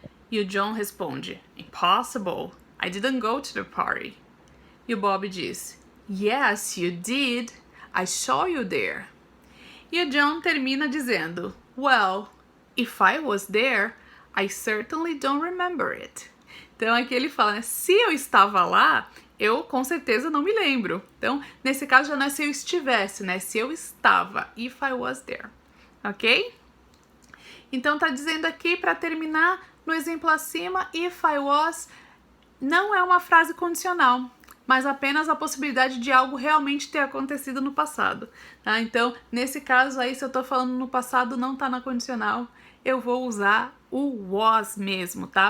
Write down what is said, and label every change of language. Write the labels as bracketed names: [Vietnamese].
[Portuguese] E o John responde: [English] Impossible, I didn't go to the party. [Portuguese] E o Bob diz: [English] Yes, you did. I saw you there. [Portuguese] E o John termina dizendo: [English] Well, if I was there, I certainly don't remember it. [Portuguese] Então aqui ele fala, né? Se eu estava lá, eu com certeza não me lembro. Então, nesse caso já não é se eu estivesse, né? Se eu estava, [English] if I was there. Ok? [Portuguese] Então tá dizendo aqui, para terminar, no exemplo acima, if I was não é uma frase condicional, mas apenas a possibilidade de algo realmente ter acontecido no passado, tá? Então, nesse caso aí, se eu tô falando no passado, não tá na condicional, eu vou usar o was mesmo, tá?